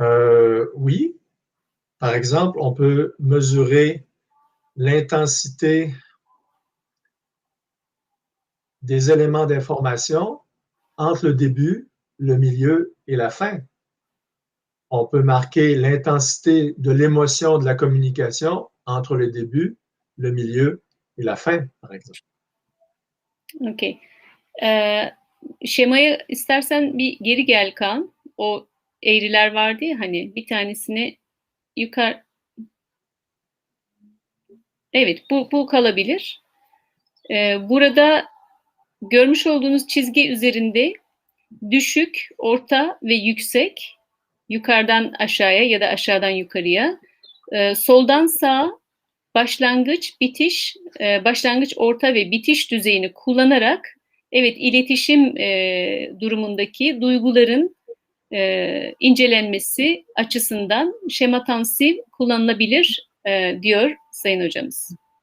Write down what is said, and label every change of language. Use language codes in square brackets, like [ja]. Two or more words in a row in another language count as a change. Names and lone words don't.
[fr] Par exemple, on peut mesurer l'intensité des éléments d'information entre le début, le milieu et la fin. On peut marquer l'intensité de l'émotion de la communication entre le début, le milieu et la fin, par exemple. [en] Okay. [tr] Şemaya istersen bir geri gel Kaan. O eğriler vardı ya hani bir tanesini yukarı... Evet, bu kalabilir. Burada görmüş olduğunuz çizgi üzerinde düşük, orta ve yüksek, yukarıdan aşağıya ya da aşağıdan yukarıya, soldan sağa başlangıç, bitiş, başlangıç, orta ve bitiş düzeyini kullanarak evet iletişim durumundaki duyguların incelenmesi açısından şema tansiv kullanılabilir diyor Sayın Hocamız.